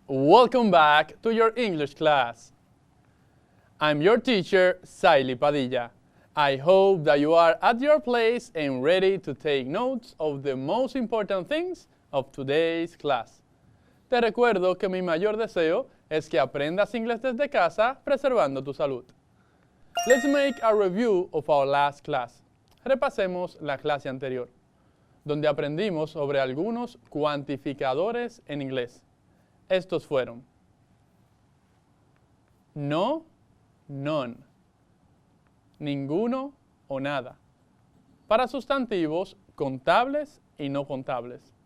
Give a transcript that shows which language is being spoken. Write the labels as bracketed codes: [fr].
[en] Welcome back to your English class. I'm your teacher, Saily Padilla. I hope that you are at your place and ready to take notes of the most important things of today's class. [es] Te recuerdo que mi mayor deseo es que aprendas inglés desde casa preservando tu salud. [en] Let's make a review of our last class. [es] Repasemos la clase anterior, donde aprendimos sobre algunos cuantificadores en inglés. Estos fueron no, none, ninguno o nada, para sustantivos contables y no contables.